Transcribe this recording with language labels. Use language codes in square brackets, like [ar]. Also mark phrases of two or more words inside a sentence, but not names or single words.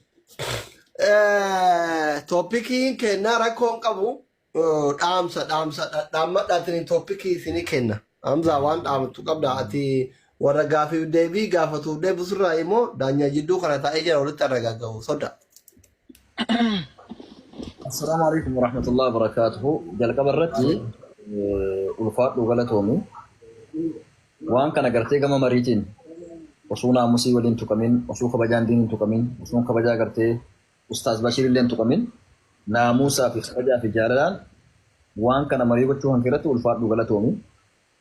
[om] Topikiin kennaa rakkoon qabu dhaammadhaatiin topikii isinii kenna. Hamzaa waan dhaamattu qabda ati warra gaafiif deebii gaafatuuf deebisurraa immoo daanyaa jidduu kana taa'ee jira walitti argagaa'u soda. [ar] السلام عليكم ورحمة الله وبركاته. [om] Jalqaba irratti ulfaadhu galatoomi. Waan kana gartee gama mariitiin osoo naamusii waliin tuqamin, osoo kabajaan diiniin tuqamin, osoo kabajaa gartee Ustaaz Bashir illee tuqamin, naamusaa fi kabajaa fi jaalalaan waan kana marii gochuu hanqirratti ulfaadhu galatoomi.